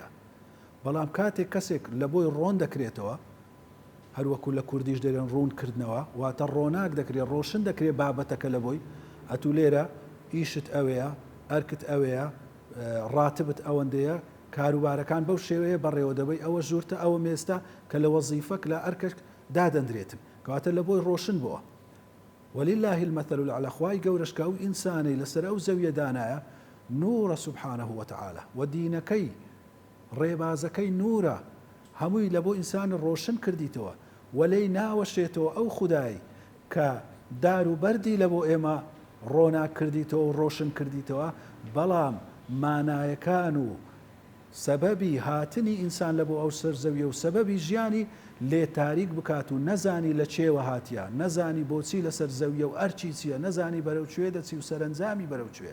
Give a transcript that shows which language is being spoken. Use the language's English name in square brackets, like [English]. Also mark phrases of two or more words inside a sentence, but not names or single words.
[Central Kurdish] بەڵام کاتێک کەسێک لە بۆی ڕۆن دەکرێتەوە، هەروەکو لە کوردیش دەرێن ڕوونکردنەوە، واتە ڕۆناک دەکرێت، ڕۆشن دەکرێت بابەتەکە لە بۆی، ئەتوو لێرە ئیشت ئەوەیە، ئەرکت ئەوەیە، ڕاتبت ئەوەندەیە، کاروبارەکان بەو شێوەیە بەڕێوە دەبەی، ئەوە ژوورتە، ئەوە مێستا کە لە وەزیفەک لە ئەرکەش دادەندرێتن، کەواتە لە بۆی ڕۆشن بووە. [Arabic] ولله المثل الأعلى. [Central Kurdish] خوای گەورەش کە ئەو ئینسانەی لەسەر ئەو زەویە دانایە نورە [Arabic] سبحانه وتعالى، [Central Kurdish] و دینەکەی، ڕێبازەکەی نورە، هەمووی لە بۆ ئینسان ڕۆشن کردیتەوە، وەلەی ناوەشێتەوە ئەو خودایی کە دار و بەردی لە بۆ ئێمە ڕۆنا کردیتەوە و ڕۆشن کردیتەوە، بەڵام مانایەکان و سەبەبی هاتنی ئینسان لە بۆ ئەو سەرزەویە و سەبەبی ژیانی لێ تاریک بکات و نەزانی لە چێوە هاتیە، نەزانی بۆچی لەسەر زەویە و ئەرچی چییە، نەزانی بەرەو کوێ دەچی و سەرنجامی بەرەو کوێ.